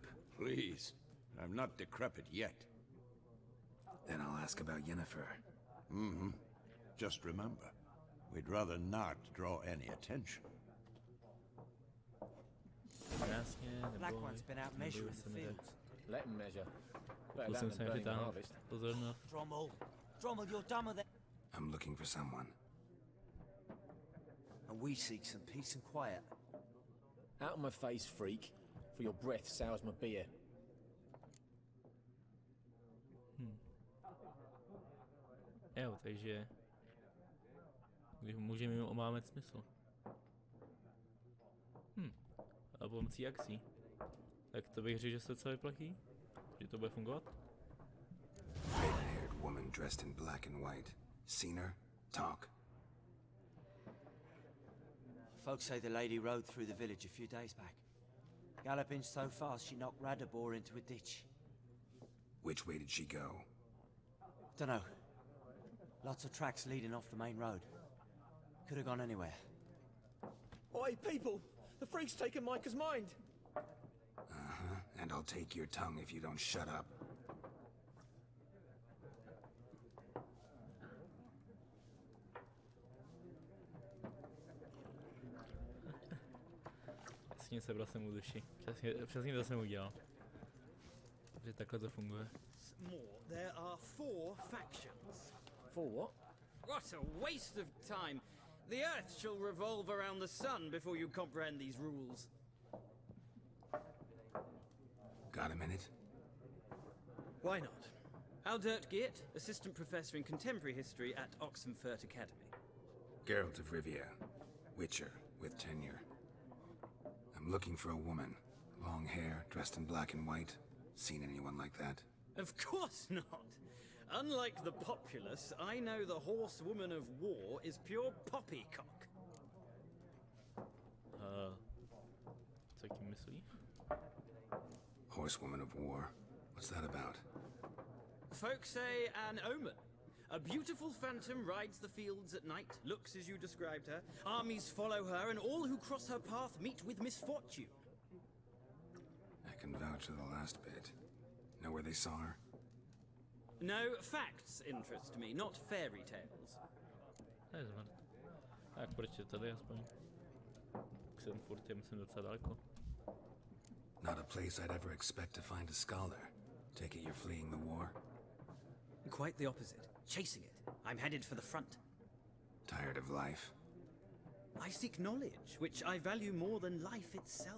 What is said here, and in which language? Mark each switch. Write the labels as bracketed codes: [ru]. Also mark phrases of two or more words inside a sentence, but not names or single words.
[en] Please. I'm not decrepit yet. Then I'll ask about Yennefer. Mm-hmm. Just remember, we'd rather not draw any attention. [cs] Jasně, Black neboj, [en] One's been out measuring the fields. Let him measure. [cs] Pokusil jsem se vytáhnout pozornost. [en] Drommel, you're dumber than... I'm looking for someone. And we seek some peace and quiet. Out of my face, freak. For your breath sours my beer. [cs] Jo, takže... Když můžeme jim omámet smysl. A pomocí akcí. Tak to bych řekl, že se docela vyplatí? Že to bude fungovat? [en] Raven-haired woman dressed in black and white. Seen her? Talk. Folks say the lady rode through the village a few days back. Galloping so fast she knocked Radabor into a ditch. Which way did she go? Dunno. Lots of tracks leading off the main road. Could have gone anywhere. Oi, people! The freak's taken Micah's mind! Uh-huh, and I'll take your tongue if you don't shut up. [cs] Jasně, sebral jsem mu duši. Přesně to jsem udělal. Takže takhle to funguje. [en] More, there are 4 factions. For what? What a waste of time! The Earth shall revolve around the sun before you comprehend these rules. Got a minute? Why not? Aldert Geert, Assistant Professor in Contemporary History at Oxenfurt Academy. Geralt of Rivia. Witcher, with tenure. I'm looking for a woman. Long hair, dressed in black and white. Seen anyone like that? Of course not! Unlike the populace, I know the horsewoman of war is pure poppycock. [cs] Co tím myslí? [en] Horsewoman of war. What's that about? Folks say an omen. A beautiful phantom rides the fields at night, looks as you described her. Armies follow her, and all who cross her path meet with misfortune. I can vouch for the last bit. Know where they saw her? No, facts interest me, not fairy tales. [cs] To je zvrt. Tak proč je tady aspoň? Jsem furt, myslím, docela daleko. [en] Not a place I'd ever expect to find a scholar. Take it you're fleeing the war? Quite the opposite. Chasing it. I'm headed for the front. Tired of life? I seek knowledge, which I value more than life itself.